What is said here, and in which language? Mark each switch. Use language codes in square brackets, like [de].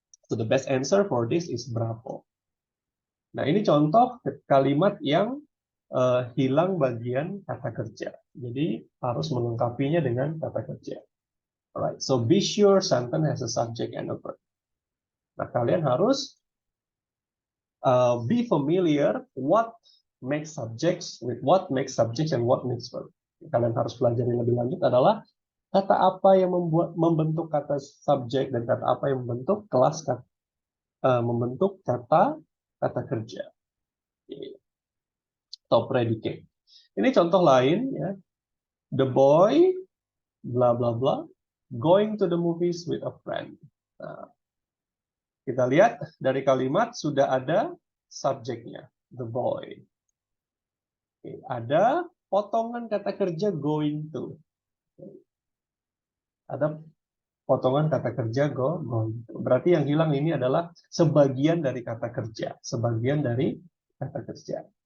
[en] So the best answer for this is bravo. [id] Nah, ini contoh kalimat yang hilang bagian kata kerja. Jadi harus melengkapinya dengan kata kerja. [en] Alright, so be sure sentence has a subject and a verb. [id] Nah, kalian harus [en] be familiar what makes subjects with what makes subjects and what makes verb. [id] Kalian harus pelajari lebih lanjut adalah kata apa yang membentuk kata subjek dan kata apa yang membentuk membentuk kata kerja atau predicate. Ini contoh lain ya. [en] The boy bla bla bla going to the movies with a friend. [id] Nah, kita lihat dari kalimat sudah ada subjeknya, the boy. Oke, ada potongan kata kerja going to. Ada potongan kata kerja going to. Berarti yang hilang ini adalah sebagian dari kata kerja, sebagian dari kata kerja.